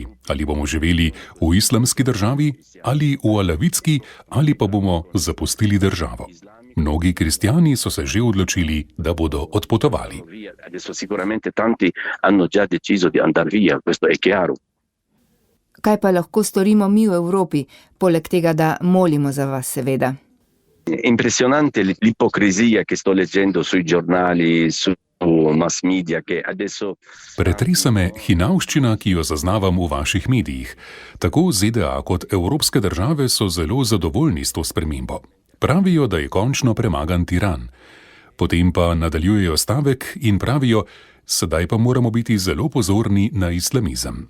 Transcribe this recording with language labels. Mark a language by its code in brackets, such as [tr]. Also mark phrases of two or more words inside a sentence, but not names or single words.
[sl] Ali bomo živeli v islamski državi, ali v alavitski, ali pa bomo zapustili državo. Mnogi kristjani so se že odločili, da bodo odpotovali. Kaj pa lahko storimo mi v Evropi, poleg tega, da molimo za vas, seveda? [it] Impressionante l'ipocrisia che sto leggendo sui giornali, su [en] mass media, [it] che adesso... [sl] Pretresa me hinavščina, ki jo zaznavam v vaših medijih. Tako ZDA kot evropske države so zelo zadovoljni s to spremembo. Pravijo, da je končno premagan tiran. Potem pa nadaljujejo stavek in pravijo, sedaj pa moramo biti zelo pozorni na islamizem.